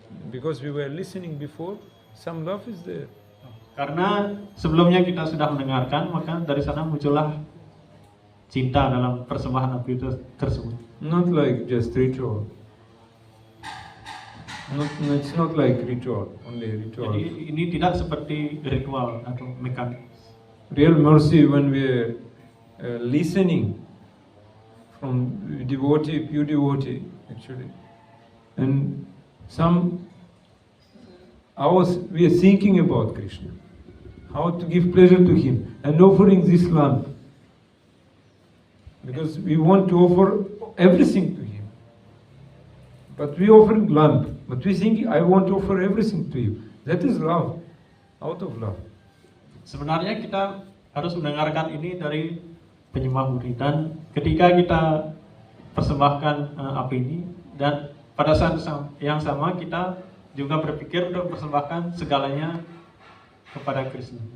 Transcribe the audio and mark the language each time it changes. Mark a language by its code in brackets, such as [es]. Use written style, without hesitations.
[en] Because we were listening before, some love is there. [id] karena sebelumnya kita sudah mendengarkan, maka dari sana muncullah cinta dalam persembahan api itu tersebut. [en] Not like just ritual. It's not like ritual, only ritual. [id] Jadi ini tidak seperti ritual atau mekanik. [en] Real mercy when we are listening from devotee, pure devotee actually. And some hours we are thinking about Krishna, how to give pleasure to him and offering this lamp. Because we want to offer everything to him. But we offering lamp. But we think I want to offer everything to you. That is love, out of love. [id] Sebenarnya kita harus mendengarkan ini dari penyembah murni, dan ketika kita persembahkan api ini, dan pada saat yang sama kita juga berpikir untuk persembahkan segalanya kepada Krishna.